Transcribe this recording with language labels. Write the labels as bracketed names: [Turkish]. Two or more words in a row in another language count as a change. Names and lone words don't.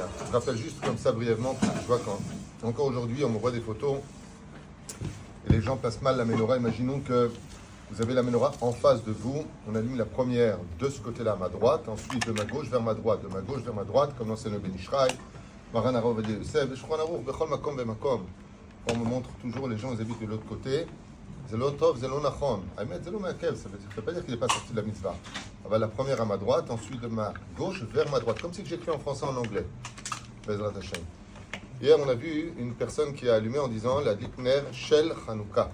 [French] Je rappelle juste comme ça brièvement, parce que je vois encore aujourd'hui, on me voit des photos et les gens passent mal la menorah. Imaginons que vous avez la menorah en face de vous. On allume la première de ce côté-là à ma droite, ensuite de ma gauche vers ma droite, de ma gauche vers ma droite, comme dans le Ben Ishraï, [Hebrew] מרן הרב עובדיה יוסף שולחן ערוך בכל מקום במקום. [French] On me montre toujours les gens, ils habitent de l'autre côté. [Hebrew] זה לא טוב זה לא נכון. [French] Ahmed, [Hebrew] זה לא מעכב, [French] ça ne veut pas dire qu'il n'est pas sorti de la mitzvah. La première à ma droite, ensuite de ma gauche vers ma droite, comme si j'écris en français en anglais. [Hebrew] בעזרת השם. [French] Hier, on a vu une personne qui a allumé en disant la [Hebrew] הדלקת נר של חנוכה.